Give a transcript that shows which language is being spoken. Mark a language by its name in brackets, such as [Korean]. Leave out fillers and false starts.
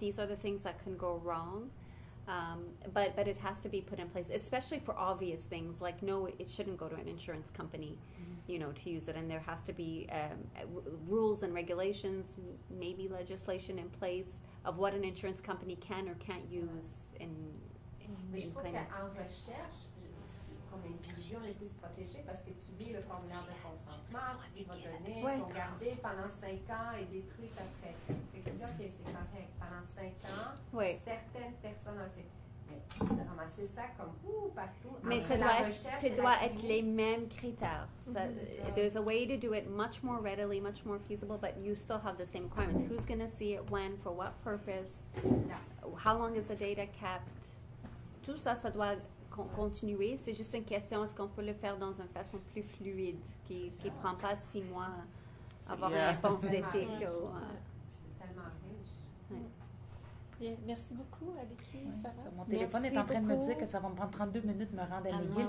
[English] These are the things that can go wrong. But it has to be put in place, especially for obvious things like no, it shouldn't go to an insurance company, you know, to use it, and there has to be rules and regulations, maybe legislation in place of what an insurance company can or can't use in [French] Mais je trouve [English] claimants. [French] qu'en recherche, comme une vision les plus protégée, parce que tu lis le formulaire de consentement, tu dis vos données sont gardées pendant 5 ans et détruites après. Fait que tu dis, OK, c'est correct. Pendant 5 ans, certaines personnes ont fait. Mais de ramasser ça comme partout. Mais ça doit être les mêmes critères. [English] There's a way to do it much more readily, much more feasible, but you still have the same requirements. Who's going to see it when, for what purpose, how long is the data kept? [French] Tout ça, ça doit continuer. C'est juste une question, est-ce qu'on peut le faire dans une façon plus fluide, qui ne prend pas 6 mois à avoir une réponse d'éthique? C'est tellement riche. Bien, merci beaucoup, Aiki. Mon téléphone est en train de me dire que ça va me prendre 32 minutes de me rendre à McGill.